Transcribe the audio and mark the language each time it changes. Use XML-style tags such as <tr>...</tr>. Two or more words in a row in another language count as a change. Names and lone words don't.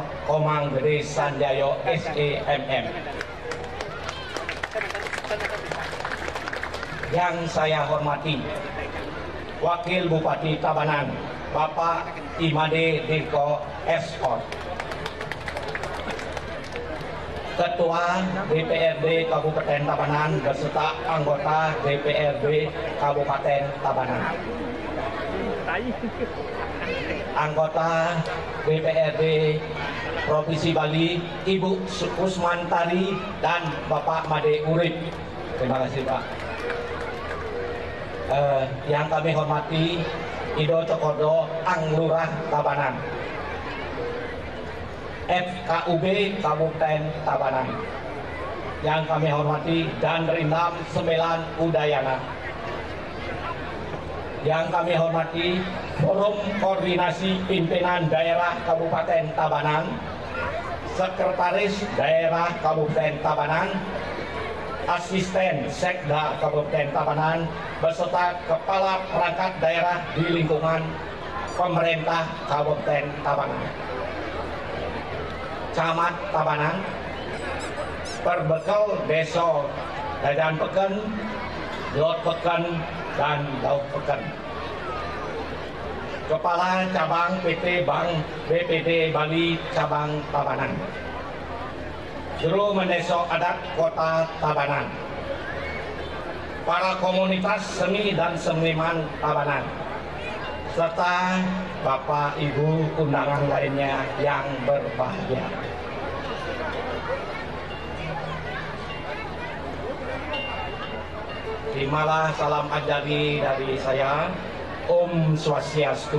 <id>Komang Gede Sanjayo SEMM, yang saya hormati Wakil Bupati Tabanan Bapak Imade Diko SO, Ketua DPRD Kabupaten Tabanan beserta anggota DPRD Kabupaten Tabanan, anggota DPRD Provinsi Bali Ibu Kusmantari dan Bapak Made Urip. Terima kasih Pak. Yang kami hormati Ido Cokodo Anglurah Tabanan, FKUB Kabupaten Tabanan, yang kami hormati dan Rindam Sembilan Udayana, yang kami hormati Forum Koordinasi Pimpinan Daerah Kabupaten Tabanan, Sekretaris Daerah Kabupaten Tabanan, Asisten Sekda Kabupaten Tabanan, beserta Kepala Perangkat Daerah di lingkungan pemerintah Kabupaten Tabanan, Camat Tabanan, Perbekal Desa Dadan Peken, Lot Peken, dan Daud Peken, Kepala Cabang PT Bank BPD Bali Cabang Tabanan, Juru Mendeso Adat Kota Tabanan, para komunitas seni dan seniman Tabanan, serta Bapak Ibu undangan lainnya yang berbahagia. Terimalah salam ajari dari saya, Om Swastiastu.</id>